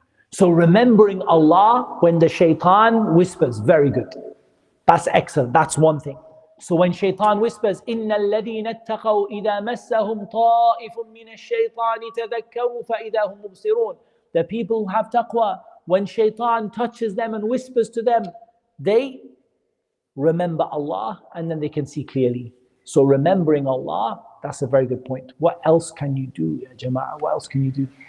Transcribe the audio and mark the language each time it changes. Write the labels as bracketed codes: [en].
[en] So remembering Allah when the shaitan whispers, very good. That's excellent, that's one thing. So when shaitan whispers, [ar] إِنَّ الَّذِينَ اتَّقَوْا إِذَا مَسَّهُمْ طَائِفٌ مِّنَ الشَّيْطَانِ تَذَكَّرُوا فَإِذَا هُمْ مُبْصِرُونَ. [en] The people who have taqwa, when shaitan touches them and whispers to them, they remember Allah and then they can see clearly. So remembering Allah, that's a very good point. What else can you do, ya Jama'ah? What else can you do?